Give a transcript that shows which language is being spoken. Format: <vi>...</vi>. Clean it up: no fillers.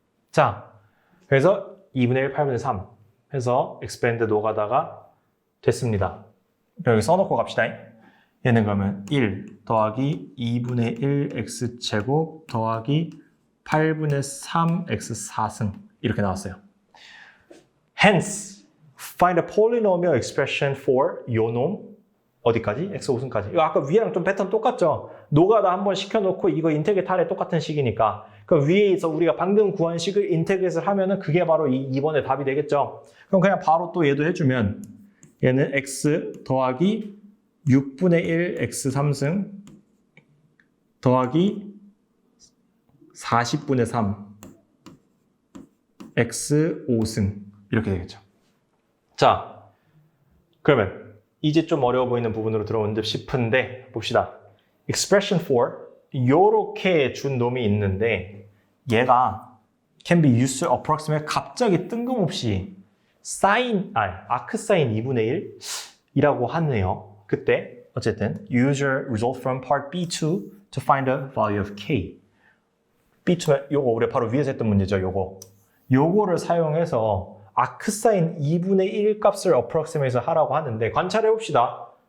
<ko>자, 그래서 2분의 1, 8분의 3 해서 expand 노가다가 됐습니다. 여기 써놓고 갑시다. 얘는 그러면 1 더하기 2분의 1 x제곱 더하기 8분의 3 x 4승 이렇게 나왔어요.</ko> <en>Hence, find a polynomial expression for</en> <ko>요 놈 어디까지? x 5승까지. 이거 아까 위에랑 좀 패턴 똑같죠? 노가다 한번 시켜놓고 이거 인테그레이트 하래 똑같은 식이니까 그 위에서 우리가 방금 구한 식을 인테그레이트를 하면은 그게 바로 이번에 답이 되겠죠? 그럼 그냥 바로 또 얘도 해주면 얘는 x 더하기 6분의 1 x 3승 더하기 40분의 3 x 5승 이렇게 되겠죠. 자, 그러면 이제 좀 어려워 보이는 부분으로 들어온 듯 싶은데 봅시다. expression for 요렇게 준 놈이 있는데 얘가</ko> <en>can be used to approximate</en> <ko>갑자기 뜬금없이 arc sin 2분의 1이라고 하네요. 그때 어쨌든</ko> <en>use your result from part B2 to find the value of k.</en> <ko>B2는 요거 우리 바로 위에서 했던 문제죠. 요거를 사용해서 아크사인 2분의 1 값을 approximate해서 하라고 하는데 관찰해 봅시다.</ko>